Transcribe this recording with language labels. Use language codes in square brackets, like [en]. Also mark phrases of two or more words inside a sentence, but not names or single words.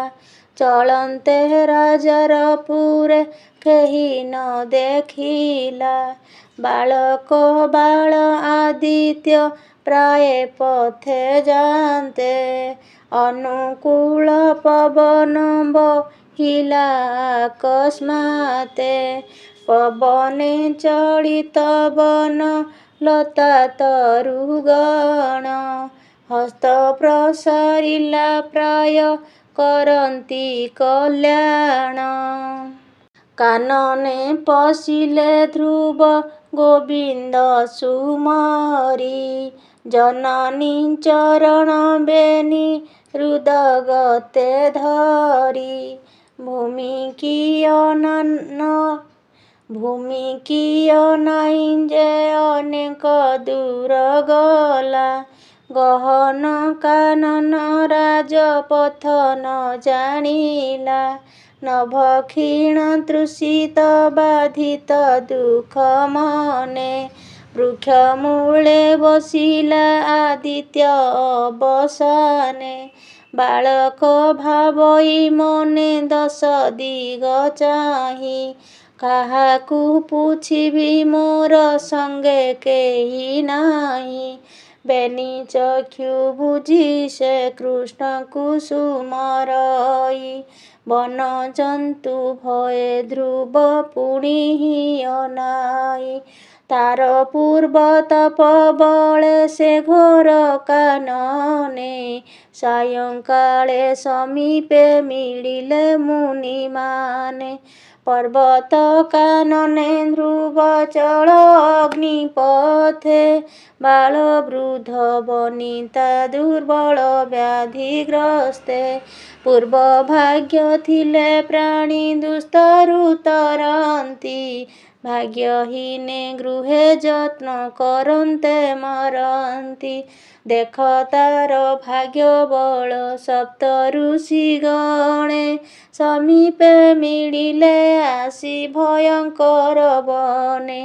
[or] ଚଳନ୍ତେ ରାଜାର ପୁରେ କେହି ନ ଦେଖିଲା। ବାଳକ ବାଳ ଆଦିତ୍ୟ ପ୍ରାୟେ ପଥେ ଯାନ୍ତେ। ଅନୁକୂଳ ପବନ ବହିଲା ଅକସ୍ମାତେ। ପବନେ ଚଳିତ ବନ ଲତା ତରୁଗଣ। ହସ୍ତ ପ୍ରସାରିଲା ପ୍ରାୟ କରନ୍ତି କଲ୍ୟାଣ। କାନନେ ପଶିଲେ ଧ୍ରୁବ ଗୋବିନ୍ଦ ସୁମରି। ଜନନୀ ଚରଣ ବେନି ହୃଦଗତେ ଧରି। ଭୂମି କିୟ ନାହିଁ ଯେ ଅନେକ ଦୂର ଗଲା। ଗହନ କାନନ ରାଜପଥ ନ ଜାଣିଲା। ନଭ କ୍ଷୀଣ ତୃଷିତ ବାଧିତ ଦୁଃଖ ମନେ। ବୃକ୍ଷ ମୂଳେ ବସିଲା ଆଦିତ୍ୟ ଅବସାନେ। ବାଳକ ଭାବଇ ମନେ ଦଶ ଦିଗ ଚାହିଁ। କାହାକୁ ପୁଛିବି ମୋର ସଙ୍ଗେ କେହି ନାହିଁ। ବେନି ଚକ୍ଷୁ ବୁଝି ସେ କୃଷ୍ଣ କୁସୁମରଇ। ବନ ଜନ୍ତୁ ଭୟେ ଧ୍ରୁବ ପୁଣିହି ଅନାଇ। ତାର ପୂର୍ବ ତପ ବଳେ ସେ ଘୋର କାନନେ। ସାୟଂକାଳେ ସମୀପେ ମିଳିଲେ ମୁନିମାନେ। ପର୍ବତ କାନନେ ଧ୍ରୁବ ଚଳ ଅଗ୍ନିପଥେ। ବାଳ ବୃଦ୍ଧ ବନିତା ଦୁର୍ବଳ ବ୍ୟାଧିଗ୍ରସ୍ତେ। ପୂର୍ବ ଭାଗ୍ୟ ଥିଲେ ପ୍ରାଣୀ ଦୁସ୍ତରୁ ତରନ୍ତି। ଭାଗ୍ୟହୀନେ ଗୃହେ ଯତ୍ନ କରନ୍ତେ ମରନ୍ତି। ଦେଖ ତାର ଭାଗ୍ୟ ବଳ ସପ୍ତ ଋଷି ଗଣେ, ସମୀପେ ମିଳିଲେ ଆସି ଭୟଙ୍କର ବନେ।